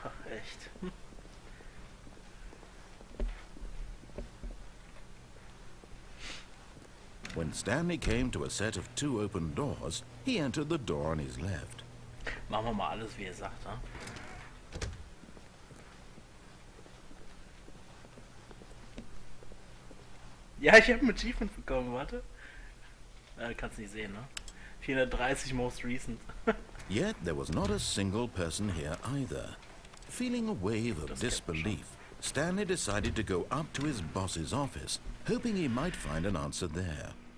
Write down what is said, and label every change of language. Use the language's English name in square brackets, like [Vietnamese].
[German] Echt. [English] When Stanley came to a set of 2 open doors, he entered the door on his left. [German] Machen wir mal alles, wie sagt, ne? Ja, ich habe ein Achievement bekommen, warte. Kannst nicht sehen, ne? [English] 430 most recent. Yet there was not a single person here either. Feeling a wave of [German] Das kennt man schon. [English] disbelief, Stanley decided to go up to his boss's office, hoping he might find an answer there.